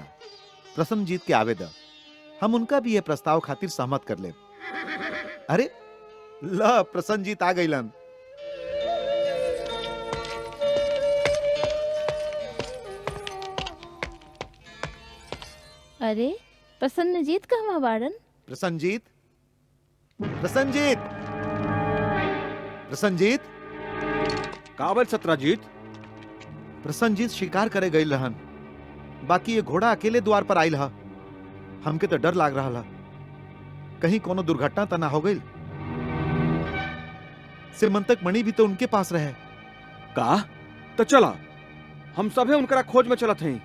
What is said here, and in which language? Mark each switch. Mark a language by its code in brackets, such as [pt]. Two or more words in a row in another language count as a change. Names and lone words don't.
[bho] प्रसन्नजीत के आवेदन हम उनका भी ये प्रस्ताव खातिर सहमत कर ले। अरे ला प्रसन्नजीत आ गईलन। अरे प्रसन्नजीत कहवा बाड़न? प्रसन्नजीत, प्रसन्नजीत, प्रसन्नजीत, काबल सत्राजीत। प्रसन्नजीत शिकार करे गई रहन, बाकी ये घोड़ा अकेले द्वार पर आयल हा। हमके तो डर लाग रहा ला, कहीं कोनो दुर्घटना तो ना हो गई। सिमंतक मणि भी तो उनके पास रहे। का तो चला, हम सभे उनकरा खोज में चलत हैं।